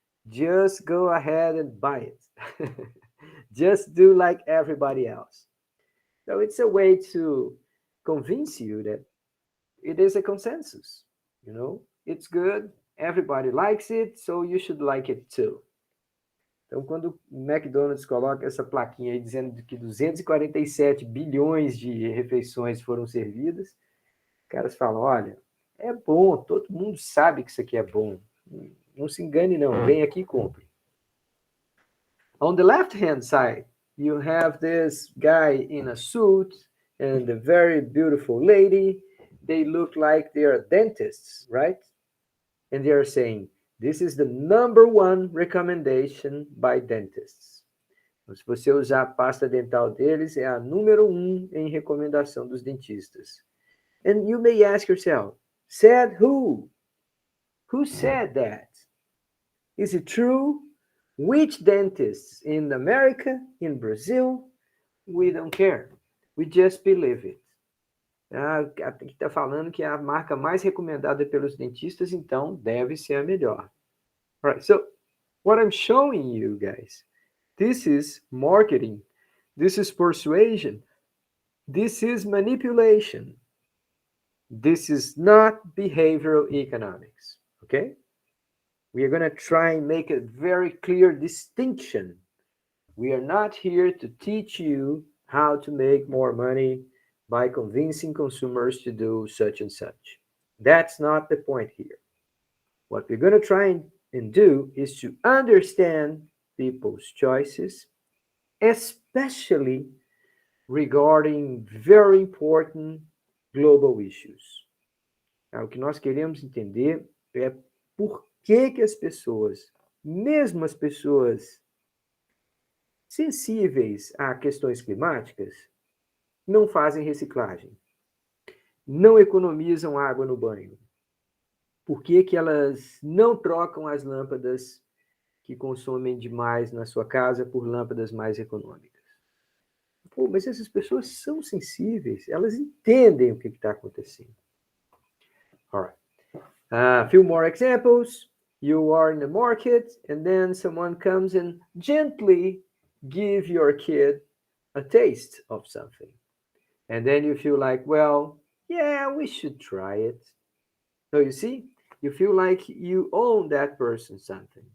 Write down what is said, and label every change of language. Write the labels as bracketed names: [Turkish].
[English] Just go ahead and buy it. Just do like everybody else. So it's a way to convince you that it is a consensus. It's good, everybody likes it, so you should like it too. [Portuguese] Então, quando o McDonald's coloca essa plaquinha aí dizendo que 247 bilhões de refeições foram servidas, os caras falam, olha, é bom, todo mundo sabe que isso aqui é bom. Não se engane não, vem aqui e compre. [English] On the left-hand side, you have this guy in a suit and a very beautiful lady. They look like they are dentists, right? And they are saying, this is the number one recommendation by dentists. [Portuguese] Então, se você usar a pasta dental deles, é a número 1 em recomendação dos dentistas. [English] And you may ask yourself, said who? Who said that? Is it true? Which dentists? In America? In Brazil? We don't care. We just believe it. [Portuguese] Aqui está falando que é a marca mais recomendada pelos dentistas, então deve ser a melhor. [English] All right, so what I'm showing you guys, this is marketing, this is persuasion, this is manipulation. This is not behavioral economics, okay? We are going to try and make a very clear distinction. We are not here to teach you how to make more money by convincing consumers to do such and such. That's not the point here. What we're going to try and do is to understand people's choices, especially regarding very important global issues. [Portuguese] O que nós queremos entender é por que as pessoas, mesmo as pessoas sensíveis a questões climáticas, não fazem reciclagem, não economizam água no banho. Por que elas não trocam as lâmpadas que consomem demais na sua casa por lâmpadas mais econômicas? Pô, mas essas pessoas são sensíveis, elas entendem o que está acontecendo. [English] All right. A few more examples. You are in the market, and then someone comes and gently give your kid a taste of something. And then you feel like, well, yeah, we should try it. So you see, you feel like you own that person something.